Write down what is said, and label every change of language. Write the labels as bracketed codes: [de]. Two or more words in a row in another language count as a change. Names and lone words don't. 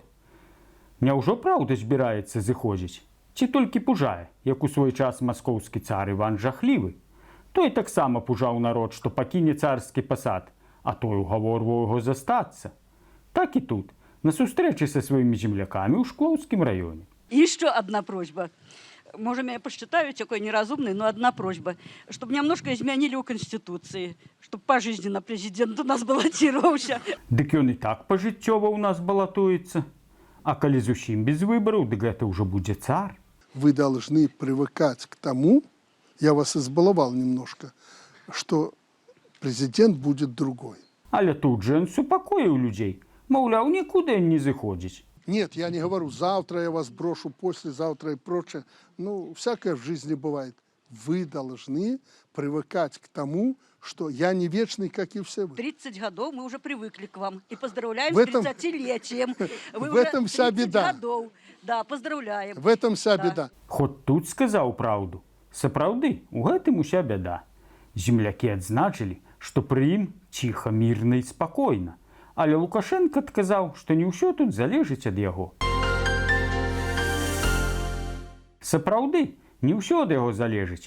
[be] Няўжо праўда збіраецца зыходзіць? Ці толькі пужае, як у свой час маскоўскі цар Іван Жахлівы? Той таксама пужаў народ, што пакіне царскі пасад, а той угаворваў яго застацца. Так і тут, на сустрэчы са сваімі землякамі ў Шклоўскім раёне. [ru] Еще одна просьба. Может, меня посчитают такой неразумный, но одна просьба. Чтобы немножко изменили у Конституции. Чтобы пожизненно президент у нас баллотировался. [be] Дык ён і так пажыццёва ў нас балатуецца. А калі зусім без выбараў, дык гэта ўжо будзе цар. [ru] Вы должны привыкать к тому, я вас избаловал немножко, что президент будет другой. [be] Але тут жа ён супакоіў людзей. Маўляў, нікуды ён не зыходзіць. [ru] Нет, я не говорю, завтра я вас брошу, послезавтра и прочее. Ну, всякое в жизни бывает. Вы должны привыкать к тому, что я не вечный, как и все вы. 30 годов мы уже привыкли к вам. И поздравляем В этом- с 30-летием. Вы в уже этом вся 30 беда. годов. Да, поздравляем. В этом вся Да. беда. [be] Хоць тут сказаў праўду. Сапраўды, у гэтым уся бяда. Землякі адзначылі, што пры ім ціха, мірна і спакойна. Але Лукашенко адказаў, што не ўсё тут залежыць ад яго. Сапраўды, не ўсё ад яго залежыць.